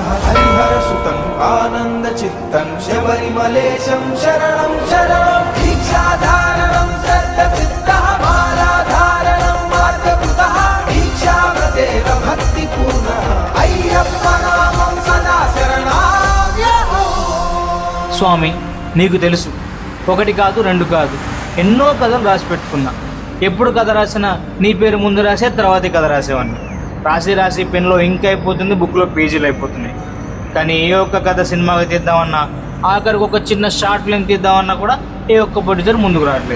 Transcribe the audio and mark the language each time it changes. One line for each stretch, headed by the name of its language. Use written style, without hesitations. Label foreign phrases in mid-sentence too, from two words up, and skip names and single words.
Sanskrit: हरिहर सुतं आनंद चित्तं शबरिमलेशं शरणं शरणं दीक्षाधारणं सत्तचित्तः मालाधारणं मार्गकृतः दीक्षाव्रतेन भक्तिपूर्णः अय्यप्प नामं सदा शरणाम्यहम्.
Telugu: స్వామి, నీకు తెలుసు, ఒకటి కాదు రెండు కాదు ఎన్నో కథలు రాసి పెట్టుకున్నా. ఎప్పుడు కథ రాసినా నీ పేరు ముందు రాసే తర్వాతే కథ రాసేవాడిని. రాసి రాసి పెన్లో ఇంక్ అయిపోతుంది, బుక్లో పేజీలు అయిపోతున్నాయి. కానీ ఏ ఒక్క కథ సినిమాగా తీద్దామన్నా, ఆఖరికి ఒక చిన్న షార్ట్ ఫిల్మ్ తీద్దామన్నా కూడా ఏ ఒక్క ప్రొడ్యూసర్ ముందుకు రావట్లేదు.